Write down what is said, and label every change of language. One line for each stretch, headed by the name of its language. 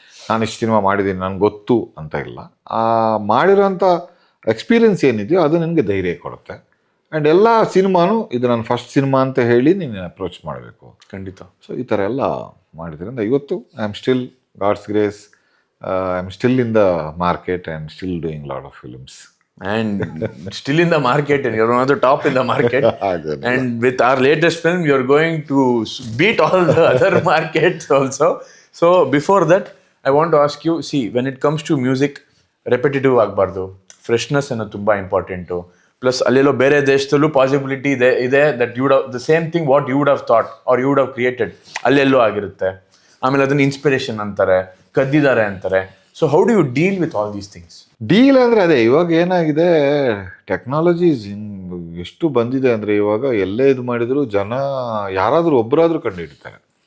Kannada: ನಾನು ಇಷ್ಟು ಸಿನಿಮಾ ಮಾಡಿದ್ದೀನಿ ನನಗೆ ಗೊತ್ತು ಅಂತ ಇಲ್ಲ. ಆ ಮಾಡಿರೋಂಥ ಎಕ್ಸ್ಪೀರಿಯನ್ಸ್ ಏನಿದೆಯೋ ಅದು ನಿನಗೆ ಧೈರ್ಯ ಕೊಡುತ್ತೆ. ಆ್ಯಂಡ್ ಎಲ್ಲ ಸಿನಿಮಾನು ಇದು ನನ್ನ ಫಸ್ಟ್ ಸಿನಿಮಾ ಅಂತ ಹೇಳಿ ನೀನು ಅಪ್ರೋಚ್ ಮಾಡಬೇಕು. ಖಂಡಿತ. ಸೊ ಈ ಥರ ಎಲ್ಲ ಮಾಡಿದ್ರಿಂದ ಇವತ್ತು
English: I am still, God's grace, I am still in the market and still doing lot of films. And still in the market, and you're one of the top in the market. And with our latest film, you're going to beat all the other markets also. So before that, I want to ask you, see, when it comes to music, repetitive ಆಗಬಾರ್ದು,
Kannada: freshness ಅನ್ನೋದು ತುಂಬ important. Plus ಅಲ್ಲೆಲ್ಲೋ ಬೇರೆ ದೇಶದಲ್ಲೂ possibility ಇದೆ
English: that you would have the same thing what you would have thought or you would have created
Kannada: ಅಲ್ಲೆಲ್ಲೋ ಆಗಿರುತ್ತೆ. ಆಮೇಲೆ ಅದನ್ನು ಇನ್ಸ್ಪಿರೇಷನ್ ಅಂತಾರೆ, ಕದ್ದಿದ್ದಾರೆ ಅಂತಾರೆ.
English: So how do you deal with all these things?
Kannada: Deal ಅಂದರೆ ಅದೇ, ಇವಾಗ ಏನಾಗಿದೆ, ಟೆಕ್ನಾಲಜೀಸ್ ಎಷ್ಟು ಬಂದಿದೆ ಅಂದರೆ ಇವಾಗ ಎಲ್ಲೇ ಇದು ಮಾಡಿದ್ರು ಜನ ಯಾರಾದರೂ ಒಬ್ಬರಾದರೂ ಕಂಡುಹಿಡ್ತಾರೆ.